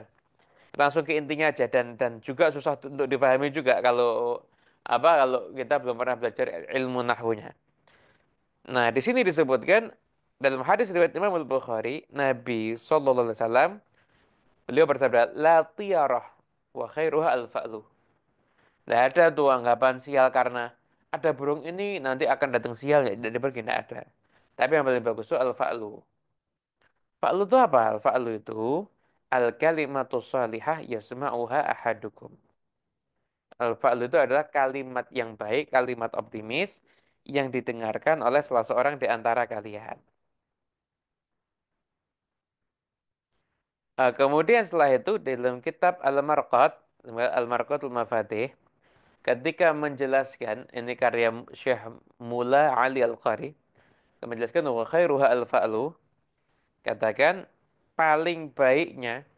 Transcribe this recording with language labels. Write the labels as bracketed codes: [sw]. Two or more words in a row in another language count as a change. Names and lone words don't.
[id] Kita langsung ke intinya aja dan juga susah untuk difahami juga kalau kita belum pernah belajar ilmu nahwunya. Nah, di sini disebutkan dalam hadis riwayat Imam Al-Bukhari, Nabi [ar] صلى الله عليه وسلم [id] beliau bersabda, [ar] "لا طيرة وخيرها الفأل." [id] Tidak ada tuh anggapan sial karena ada burung ini nanti akan datang sial ya tidak pergi tidak ada. Tapi yang paling bagus itu al-fa'lu. Fa'lu itu apa? Al-fa'lu itu [ar] الكلمة صالحة يسمعها أحدكم. [id] Al-fa'lu itu adalah kalimat yang baik, kalimat optimis yang didengarkan oleh salah seorang di antara kalian. Kemudian setelah itu dalam kitab Al-Marqat, Al-Marqatul Mafatih, ketika menjelaskan ini karya Syekh Mula Ali Al-Qari, menjelaskan [ar] وخيرها الفأل, [id] katakan paling baiknya